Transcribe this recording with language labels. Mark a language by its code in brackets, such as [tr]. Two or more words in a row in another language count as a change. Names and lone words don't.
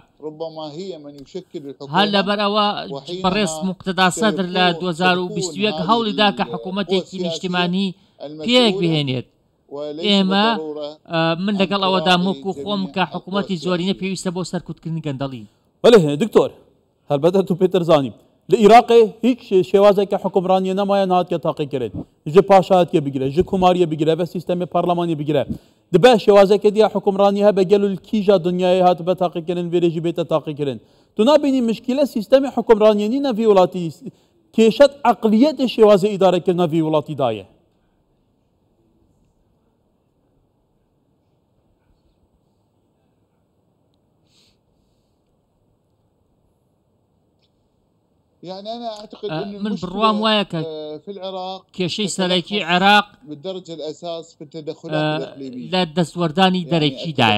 [ckb] هەر لەبەرەوە بەڕێز موقتەدا سەدر لە 2021 هەوڵیدا کە حکوومەتێکی نیشتیمانی پێک بهێنێت. ئێمە من لەگەڵ ئەوەدا وەکو خۆم کە حکوومەتی زۆرینە پێویستە بۆ سەرکوتکردنی گەندەڵی. [ku] بەڵێ دکتۆر هەلبەتە تو پێتر زانیم لە عێراقê هیچ شێوازێکە حکومڕانیە نەمایە نهاتکە تاقیکرێت ji paşayetiye bigire ji kumariyê bigire ve sistemê parlemanî bigire dibe şêwazeke diya hukmranî hebe gelo kîja dunyayê hatibe taqîkirin vê rê jî bête taqîkirin. Tu nabînî mişkîle sistemê hukmraniyê nîne vî welatî kêşet eqliyetê şêwazê îdarekirina vî welatî daye. [ckb] من بڕوام وایە کە کێشەی سەرەکی عێراق لە دەستوەردانی دەرەکیدایە